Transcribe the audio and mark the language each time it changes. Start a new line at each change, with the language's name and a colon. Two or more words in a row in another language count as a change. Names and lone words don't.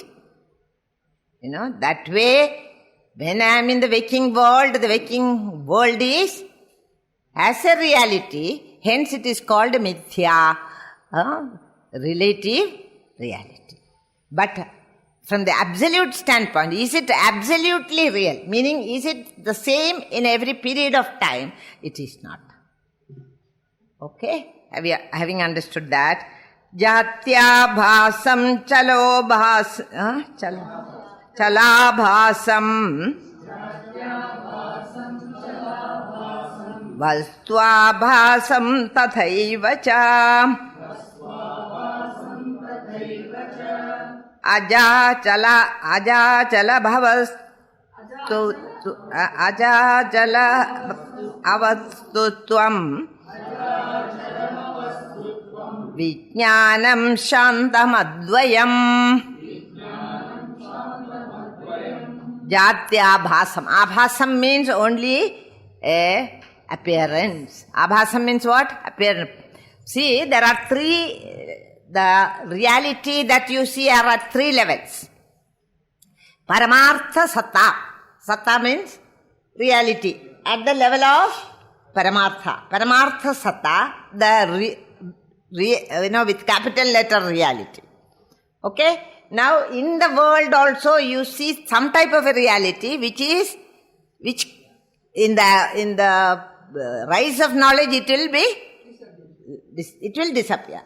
English: You know, that way, when I am in the waking world is as a reality, hence it is called mithya, relative reality. But from the absolute standpoint, is it absolutely real? Meaning, is it the same in every period of time? It is not. Okay? Having understood that,
Sanskrit: जात्य भासं चलो चलाभासं वस्त्वाभासं तथैवच अजाचल अवस्तुत्वं विज्ञानं शान्तमद्वयं जात्य आभासं.
English: Abhasam means only a appearance. Abhasam means what? Appearance. See, there are the reality that you see are at three levels.
Sanskrit: परमार्थ सत्ता.
English: Satta means reality. At the level of Paramartha.
Sanskrit: परमार्थ सत्ता,
English: with capital letter reality. Okay? Now, in the world also you see some type of a reality which in the rise of knowledge it will disappear.